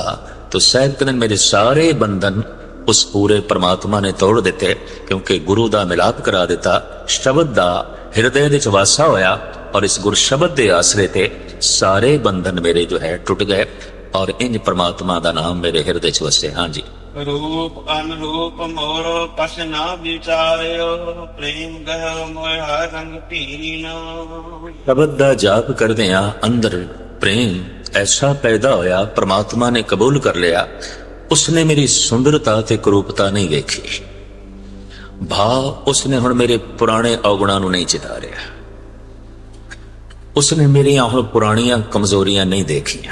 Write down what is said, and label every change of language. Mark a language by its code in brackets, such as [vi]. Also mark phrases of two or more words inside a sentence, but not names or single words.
[pa] तो ਸਾਹਿਬ ਕਹਿੰਦੇ ਮੇਰੇ ਸਾਰੇ ਬੰਧਨ ਉਸ ਪੂਰੇ ਪਰਮਾਤਮਾ ਨੇ ਤੋੜ ਦਿੱਤੇ, ਕਿਉਂਕਿ ਗੁਰੂ ਦਾ ਮਿਲਾਪ ਕਰਾ ਦਿੱਤਾ, ਸ਼ਬਦ ਦਾ ਹਿਰਦੇ ਵਿੱਚ ਵਾਸਾ ਹੋਇਆ। ਔਰ ਇਸ ਗੁਰ ਸ਼ਬਦ ਦੇ ਆਸਰੇ ਤੇ ਸਾਰੇ ਬੰਧਨ ਮੇਰੇ ਜੋ ਹੈ ਟੁੱਟ ਗਏ, ਔਰ ਇੰਜ ਪਰਮਾਤਮਾ ਦਾ ਨਾਮ ਮੇਰੇ ਹਿਰਦੇ 'ਚ ਵਸੇ। ਹਾਂਜੀ। [bra] रूप अनुरूप मोरो कस ना विचार्यो, प्रेम गयो मोह रंग पीना। [pa] ਸ਼ਬਦ ਦਾ ਜਾਪ ਕਰਦਿਆਂ ਅੰਦਰ ਪ੍ਰੇਮ ਐਸਾ ਪੈਦਾ ਹੋਇਆ, ਪਰਮਾਤਮਾ ਨੇ ਕਬੂਲ ਕਰ ਲਿਆ। ਉਸਨੇ ਮੇਰੀ ਸੁੰਦਰਤਾ ਤੇ ਕਰੂਪਤਾ ਨਹੀਂ ਵੇਖੀ। ਭਾਵ ਉਸਨੇ ਹੁਣ ਮੇਰੇ ਪੁਰਾਣੇ ਔਗੁਣਾਂ ਨੂੰ ਨਹੀਂ ਚਿਤਾਰਿਆ, ਉਸਨੇ ਮੇਰੀਆਂ ਹੁਣ ਪੁਰਾਣੀਆਂ ਕਮਜ਼ੋਰੀਆਂ ਨਹੀਂ ਦੇਖੀਆਂ।